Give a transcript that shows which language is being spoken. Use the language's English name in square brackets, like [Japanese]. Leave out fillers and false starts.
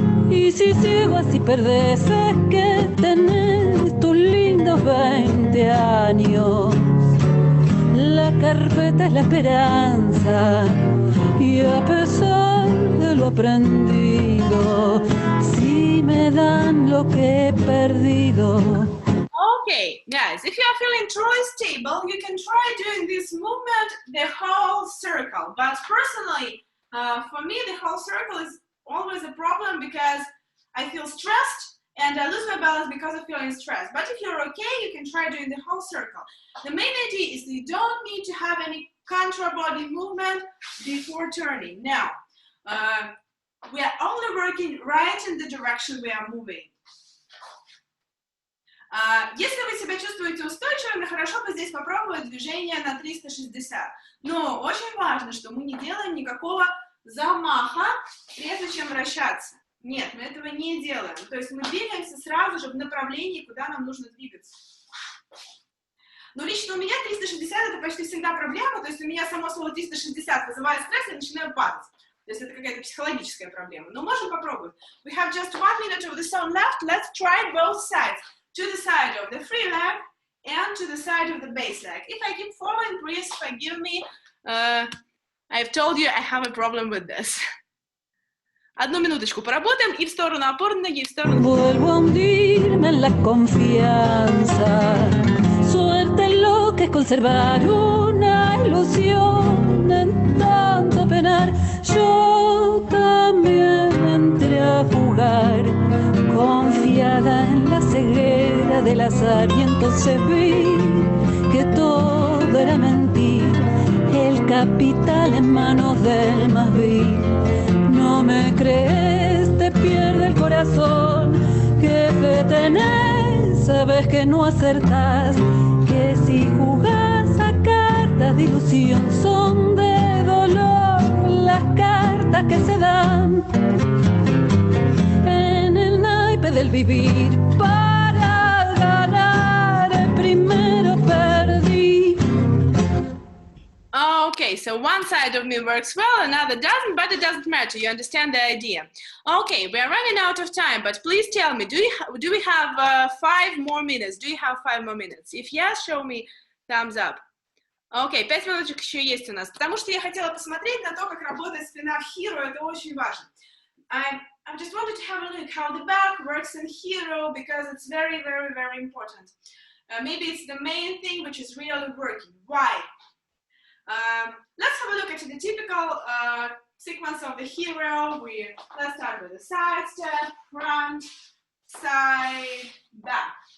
[Spanish] Y si sigo así perdés, es que tenés tus lindos 20 años. La carpeta es la esperanza, y a pesar de lo aprendido, si me dan lo que he perdido. [English] Okay, guys, if you are feeling truly stable, you can try doing this movement the whole circle. But personally, for me, the whole circle is always a problem because I feel stressed and I lose my balance because of feeling stressed. But if you're okay, you can try doing the whole circle. The main idea is you don't need to have any contra body movement before turning. Now, we are only working right in the direction we are moving. [Russian] Если вы себя чувствуете устойчивыми, хорошо бы здесь попробовать движение на 360. Но очень важно, что мы не делаем никакого замаха, прежде чем вращаться. Нет, мы этого не делаем. То есть мы двигаемся сразу же в направлении, куда нам нужно двигаться. Но лично у меня 360 это почти всегда проблема, то есть у меня само слово 360 вызывает стресс, и я начинаю падать. То есть это какая-то психологическая проблема. Но можем попробовать. [English] We have just 1 minute of the song left. Let's try both sides. To the side of the free leg and to the side of the bass leg. If I keep falling, please forgive me. I've told you I have a problem with this. [Russian] 1 минуточку поработаем и в сторону опорной ноги, и в сторону... [Spanish] Vuelvo a hundirme en la confianza. Suerte lo que es conservar una ilusión en tanto penar. Yo también entré a jugar, confiada en la ceguera del azar, y entonces vi que todo era mentir. El capital en manos del más vil. No me crees, te pierde el corazón. ¿Qué fe tenés? Sabes que no acertás. Que si jugás a cartas de ilusión son de dolor las cartas que se dan en el naipe del vivir. Para ganar primero perdí. [English] Okay, so one side of me works well, another doesn't, but it doesn't matter. You understand the idea. Okay, we are running out of time, but please tell me, do we have 5 more minutes? Do you have 5 more minutes? If yes, show me thumbs up. [Russian] Окей, 5 минуточек еще есть у нас, потому что я хотела посмотреть на то, как работает спина в hero, это очень важно. [English] I just wanted to have a look how the back works in hero, because it's very, very, very important. Maybe it's the main thing which is really working. Why? Let's have a look at the typical sequence of the hero. Let's start with the side step, front, side, back.